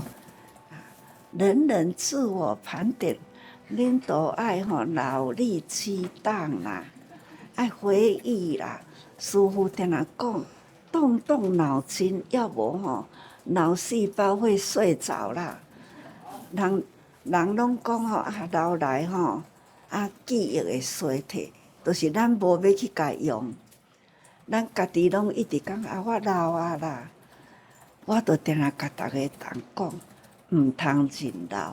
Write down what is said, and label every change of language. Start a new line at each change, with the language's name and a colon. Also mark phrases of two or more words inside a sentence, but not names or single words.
Min Nan Chinese: 人人自我盘点。恁都爱吼劳力激荡啦， 爱回忆啦。师父定定讲，动脑筋，要无吼，脑细胞会睡着啦。人拢讲吼，老来吼，记忆会衰退，就是咱无要去甲用。咱家己拢一直讲我老啦，我着定定甲大家讲，毋通认老。